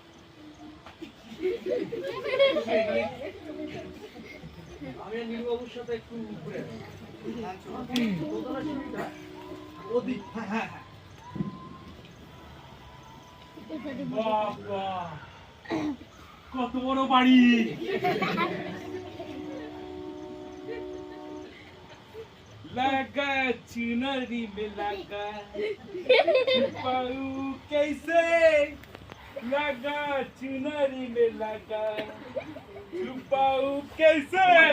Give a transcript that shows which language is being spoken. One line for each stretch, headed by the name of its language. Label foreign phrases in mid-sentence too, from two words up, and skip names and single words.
Bangla: আমি আর নীলু বাবুর সাথে একটু ঘুরে আসি। হ্যাঁ, চলুন। দোতলার সিঁড়িটা ওদিক। হ্যাঁ হ্যাঁ হ্যাঁ। বাবা, কত বড় বাড়ি!
Hindi: लगा चुनरी में लगा पाऊ कैसे, लगा चुनरी में लगा छुपाऊ कैसे,